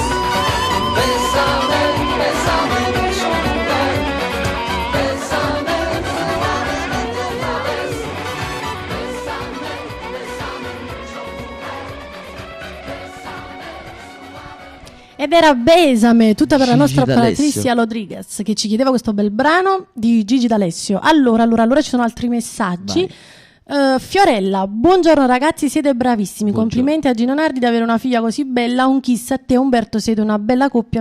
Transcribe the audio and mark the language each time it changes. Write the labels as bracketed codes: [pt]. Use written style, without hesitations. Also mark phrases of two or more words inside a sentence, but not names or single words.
[es] Bésame, bésame mucho mujer, bésame suavemente otra vez, bésame, bésame mucho mujer, bésame. [it] Ed era Besame, tutta per la Gigi nostra D'Alessio. Patricia Rodriguez che ci chiedeva questo bel brano di Gigi D'Alessio. Allora ci sono altri messaggi. Fiorella, buongiorno ragazzi, siete bravissimi. Complimenti a Gino Nardi di avere una figlia così bella. Un kiss a te Umberto, siete una bella coppia.